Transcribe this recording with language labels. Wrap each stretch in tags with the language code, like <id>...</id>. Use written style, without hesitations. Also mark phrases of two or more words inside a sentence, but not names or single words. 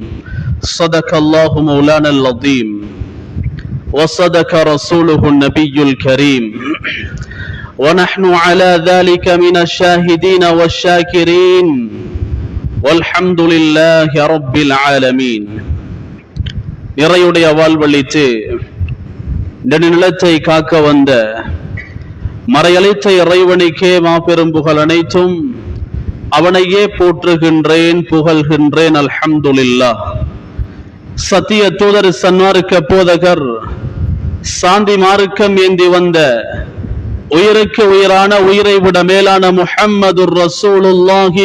<ar>صدق الله مولانا العظيم وصدق رسوله النبي الكريم، ونحن على ذلك من الشاهدين والشاكرين والحمد لله رب العالمين.</ar> <ta>நிறையுடைய வாழ்வழித்து நெடுநிலத்தை காக்க வந்த மறையளித்த இறைவனுக்கே மாபெரும் புகழ் அனைத்தும் அவனையே போற்றுகின்றேன், புகழ்கின்றேன். அல்ஹம்துலில்லாஹ். சத்திய தூதர், சன்மார்க்க போதகர், சாந்தி மார்க்கம் ஏந்தி வந்த உயிருக்கு உயிரான, உயிரை விட மேலான</ta> <ar>محمد رسول الله</ar>